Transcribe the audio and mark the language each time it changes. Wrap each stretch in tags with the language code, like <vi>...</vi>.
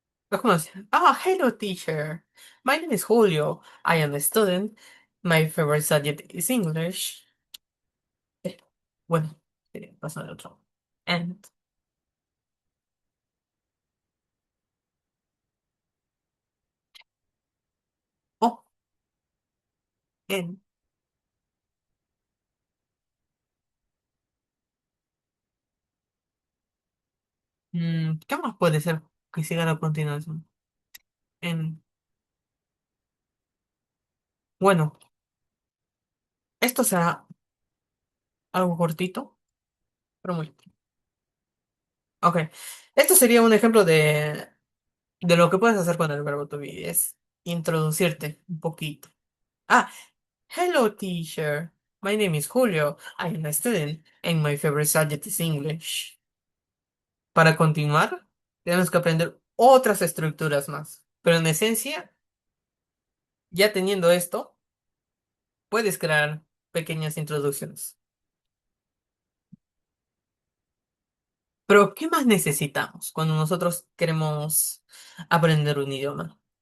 <es>¿Cómo se-</es> <en>Ah, hello teacher. My name is Julio. I am a student. My favorite subject is English.</en> <es>Eh, bueno, pasa al otro. And, oh, and. ¿Qué más puede ser que siga a continuación? En, bueno, esto será algo cortito, pero muy. Ok. Esto sería un ejemplo de lo que puedes hacer con el verbo to be. Es introducirte un poquito.</es> <en>Ah, hello teacher. My name is Julio. I am a student and my favorite subject is English.</en> <es>Para continuar, tenemos que aprender otras estructuras más. Pero en esencia, ya teniendo esto, puedes crear pequeñas introducciones. Pero, ¿qué más necesitamos cuando nosotros queremos aprender un idioma?</es>